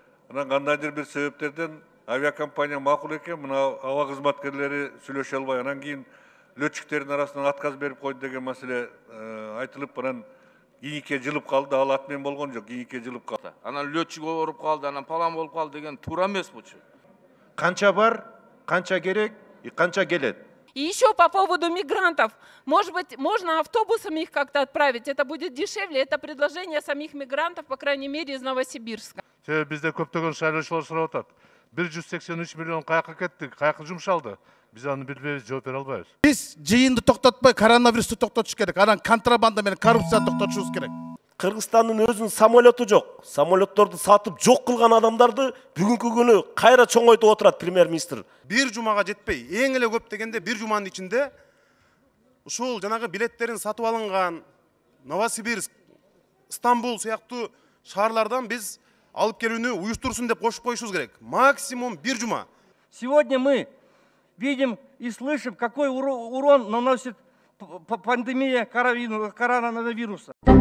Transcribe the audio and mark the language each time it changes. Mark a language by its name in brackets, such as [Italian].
[Kyrgyz] Анан кандайдыр бир себептерден авиакомпания макул экен, мына аба кызматкерлери сүйлөшө албай, анан кийин летчиктердин арасынан отказ берип койду деген маселе айтылып, анан кийинке жылып калды, ал атмен болгон жок, кийинке жылып калды. Анан летчик ооруп калды, анан палан болуп калды деген туура эмес бучу. Канча бар, канча керек и канча келет. [Russian] И еще по поводу мигрантов. Может быть, можно автобусами их как-то отправить? Это будет дешевле. Это предложение самих мигрантов, по крайней мере, из Новосибирска. [Kyrgyz] Бизде көптөгөн шайлоочулар сурап атат. 183 миллион каяка кетти, каяка жумшалды? Биз аны билбейбиз, жооп бере албайбыз. Биз жыйынды токтотпой коронавирусту токтотуш керек. Анан контрабанда менен коррупцияны токтотушубуз керек. Кыргызстандын өзүнүн самолету жок. Самолетторду сатып жок кылган адамдарды бүгүнкү күнү кайра чоңойтуп отурат премьер-министр. Bir жумага жетпей, эң эле көп дегенде bir жуманын ичинде ушул жанагы билеттерин сатып алынган Новосибирск, Стамбул сыяктуу шаарлардан биз алып келүүнү уюштурсун деп кошуп коюшубуз керек. Максимум bir жума. [Russian] Сегодня мы видим и слышим, какой урон наносит пандемия коронавируса.